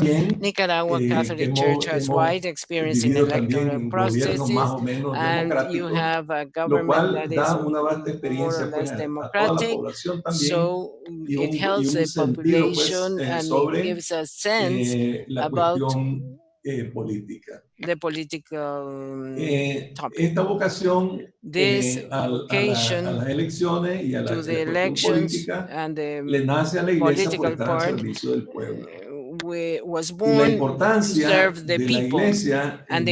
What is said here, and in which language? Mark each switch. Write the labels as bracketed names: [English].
[English] Nicaragua Catholic Church has wide experience in electoral processes, and you have a government that is more or less democratic, so it helps the population and it gives a sense about [Spanish] política. [English] The political topic. [Spanish] Esta vocación a las elecciones y a la cuestión política le nace a la iglesia por estar al servicio del pueblo. [English] Was born to serve the people, and the